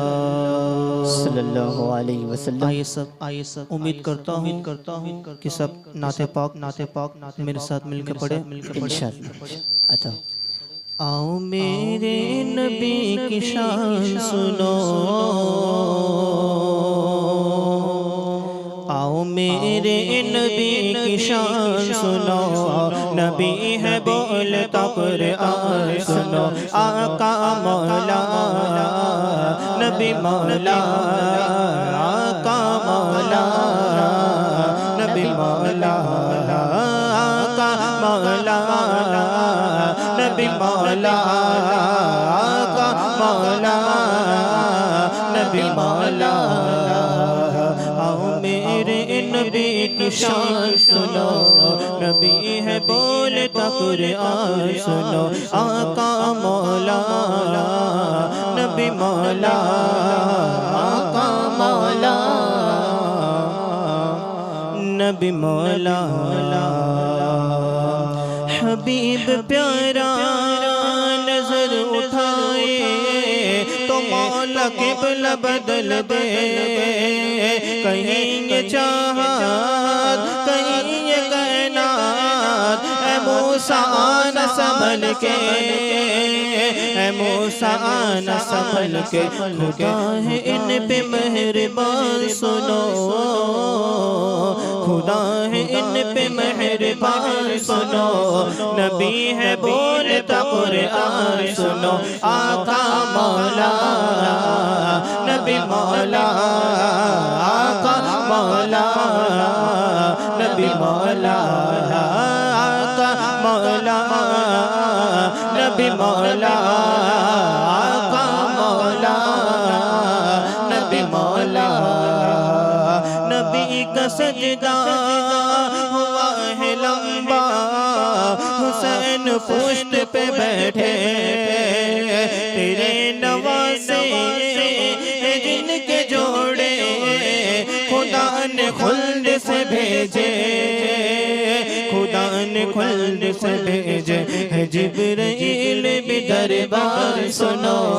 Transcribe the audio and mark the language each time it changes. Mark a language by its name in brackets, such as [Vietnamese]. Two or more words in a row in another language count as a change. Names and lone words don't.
[Arabic] صلى الله عليه وسلم. [Hindi] आइए सब उम्मीद करता हूँ कि सब नाते पाक मेरे साथ मिलकर पढ़े इंशाअल्लाह। अच्छा, आओ मेरे नबी की शान सुनो, आओ मेरे नबी की शान सुनो, नबी है बोलता कुरान सुनो, आका मौला नबी मौला, आका मौला नबी मौला, आका मौला नबी मौला, आका मौला नबी मौला। आओ मेरे नबी की शान सुनो, नबी है बोलता कुरान सुनो, आका मौला नबी मौला, आका मौला नबी मौला। हबीब प्यारा नजर उठाए तो मौला क़िबला बदल दे, कहीं ये चाहत कहीं ये कायनात, ऐ मूसा आना संभल के, ऐ मूसा आना संभल के, खुदा है इन पे मेहरबान सुनो, खुदा है इन पे मेहरबान सुनो, नबी है बोलता कुरान सुनो, आका मौला नबी मौला, आका मौला नबी मौला, आका मौला नबी मौला, आका मौला नबी मौला। नबी का सजदा हुआ है लंबा, हुसैन पुश्त पे बैठे, तेरे नवासे जिनके जोड़े खुदा ने खुल्द से भेजे, खुदा ने ने खुल्द से भेजे है जिब्राइल भी दरबार सुनो,